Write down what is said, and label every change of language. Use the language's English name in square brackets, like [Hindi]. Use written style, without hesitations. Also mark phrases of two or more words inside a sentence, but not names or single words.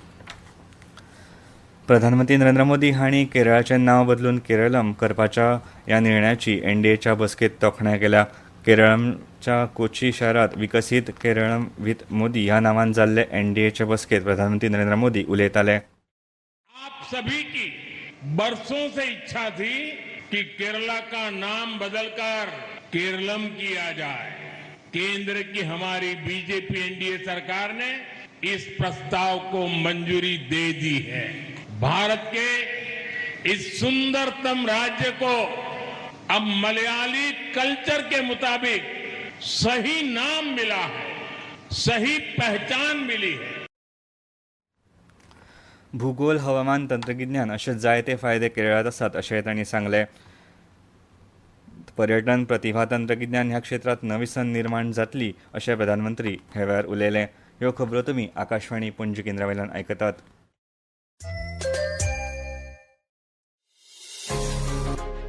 [Konkani] प्रधानमंत्री नरेंद्र मोदी हांणी केरळाचें नांव बदलून केरळम करपाच्या ह्या निर्णयाची NDAच्या बसकेत तोखणाय केल्या. केरळमच्या कोची शारांत विकसीत केरळम विथ मोदी ह्या नांवान जाल्ले NDAचे बसकेत प्रधानमंत्री नरेंद्र मोदी उलयताले. [Hindi] आप सभी की बरसों से इच्छा थी कि केरला का नाम बदलकर केरलम किया जाए. केंद्र की हमारी बीजेपी NDA सरकार ने इस प्रस्ताव को मंजूरी दे दी है. भारत के इस सुंदरतम राज्य को अब मलयाली कल्चर के मुताबिक सही नाम मिला है, सही पहचान मिली है. [Konkani] भूगोल, हवामान, तंत्रगिन्यान अशे जायते फायदे केरळांत आसात अशें तांणी सांगलें. पर्यटन, प्रतिभा, तंत्रगिन्यान ह्या क्षेत्रांत नवी संद निर्माण जातली अशें प्रधानमंत्री हे वेळार उलयले. ह्यो खबरो तुमी आकाशवाणी पणजी केंद्रावयल्यान आयकतात.